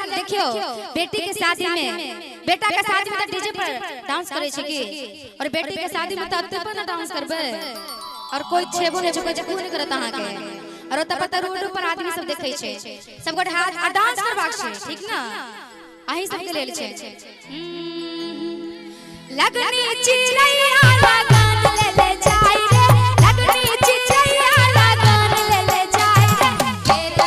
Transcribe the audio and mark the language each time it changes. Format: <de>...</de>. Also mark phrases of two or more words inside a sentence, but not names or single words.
<mai>देखियो बेटी के शादी में, बेटा के शादी में तो डीजे पर डांस करे छै की, और बेटी के शादी में तो अत्ते पर ना डांस करबे। और कोई छेबो नहीं, कोई जकू नहीं करत अहाँ के। और ओतऽ पर रोड पर आदमी सब देखे छै, सब गोटे हाथ आ डांस करबाक छै, ठीक ना? अहीं सब के लेल छै। लगनी चिड़ैया लगन ले जाई रे, लगनी चिड़ैया लगन ले जाई रे, केला</mai>